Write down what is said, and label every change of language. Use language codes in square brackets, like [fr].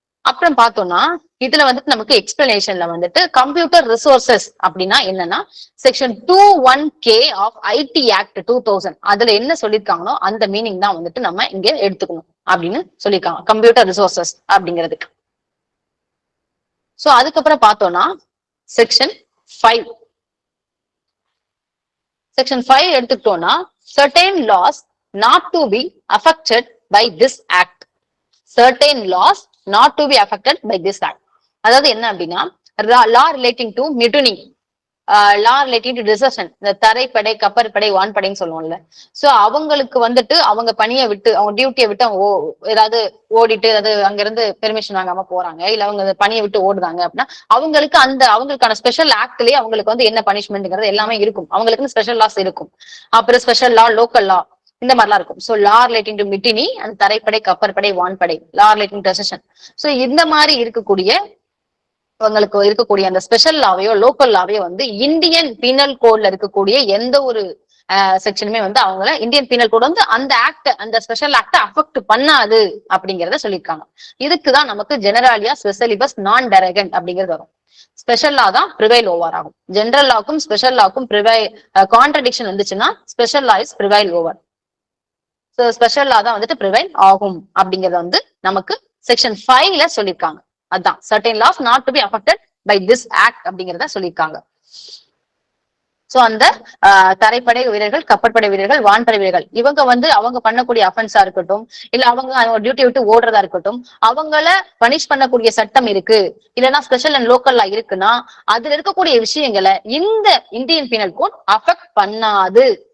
[ta] அப்புறம் பார்த்தோம்னா இதுல வந்துட்டு நமக்கு எக்ஸ்பிளனேஷன்ல வந்துட்டு கம்ப்யூட்டர் ரிசோர்சஸ் அப்படின்னா என்னன்னா, section 21K of ID act 2000 அதுல என்ன சொல்லியிருக்காங்களோ அந்த மீனிங் தான் வந்துட்டு நம்ம இங்க எடுத்துக்கணும் அப்படின்னு சொல்லியிருக்காங்க கம்ப்யூட்டர் ரிசோர்சஸ் அப்படிங்கிறதுக்கு. சோ அதுக்கப்புறம் பார்த்தோம்னா செக்ஷன் 5 எடுத்துக்கிட்டோம்னா, [en] certain laws not to be affected by this act. certain laws not to be affected by this act. [ta] அதாவது என்ன அப்படின்னா, [en] law relating to mutiny, law relating to desertion, [ta] இந்த தரைப்படை கப்பற்படை வான்படைன்னு சொல்லுவோம்ல. சோ அவங்களுக்கு வந்துட்டு அவங்க பணியை விட்டு அவங்க டியூட்டியை விட்டு அவங்க ஏதாவது ஓடிட்டு ஏதாவது அங்க இருந்து பெர்மிஷன் வாங்காம போறாங்க, இல்ல அவங்க பணியை விட்டு ஓடுறாங்க அப்படின்னா அவங்களுக்கு அவங்களுக்கான ஸ்பெஷல் ஆக்ட்லயே அவங்களுக்கு வந்து என்ன பனிஷ்மெண்ட்ங்கிறது எல்லாமே இருக்கும். அவங்களுக்கு ஸ்பெஷல் லாஸ் இருக்கும். அப்புறம் ஸ்பெஷல் லா, லோக்கல் லா இந்த மாதிரிலாம் இருக்கும். சோ லா ரிலேட்டிங் டு மிட்டினி, அந்த தரைப்படை கப்பற்படை வான்படை, லா ரிலேட்டிங் டு டெசஷன். சோ இந்த மாதிரி இருக்கக்கூடிய அவங்களுக்கு இருக்கக்கூடிய அந்த ஸ்பெஷல் லாவையோ லோக்கல் லாவையோ வந்து இந்தியன் பீனல் கோட்ல இருக்கக்கூடிய எந்த ஒரு செக்ஷனுமே வந்து அவங்கள இந்தியன் பீனல் கோட் வந்து அந்த ஆக்ட் அந்த ஸ்பெஷல் ஆக்ட அஃபெக்ட் பண்ணாது அப்படிங்கறத சொல்லியிருக்காங்க. இதுக்குதான் நமக்கு ஜெனராலியா ஸ்பெஷலிபஸ் நான் டெரகன்ட் அப்படிங்கிறது வரும். ஸ்பெஷல் லா தான் ப்ரிவைல் ஓவர் ஆகும். ஜெனரல் லாக்கும் ஸ்பெஷல் லாக்கும் கான்ட்ரடிக்ஷன் வந்துச்சுன்னா [en] Special law is prevail over. [ta] So special லா தான் வந்துட்டு ப்ரிவைல் ஆகும் அப்படிங்கறத வந்து நமக்கு செக்ஷன் 5ல சொல்லியிருக்காங்க. அதான் [en] certain laws not to be affected by this act [ta] அப்படிங்கறத சொல்லியிருக்காங்க. சோ அந்த தரைப்படை வீரர்கள், கப்பற்படை வீரர்கள், வான்படை வீரர்கள் இவங்க வந்து அவங்க பண்ணக்கூடிய அஃபென்ஸா இருக்கட்டும், இல்ல அவங்க டியூட்டி விட்டு ஓடுறதா இருக்கட்டும், அவங்கள பனிஷ் பண்ணக்கூடிய சட்டம் இருக்கு, இல்லைன்னா ஸ்பெஷல் அண்ட் லோக்கல் லா இருக்குன்னா அதுல இருக்கக்கூடிய விஷயங்களை இந்த இந்தியன் பீனல் கோட் அஃபெக்ட் பண்ணாது.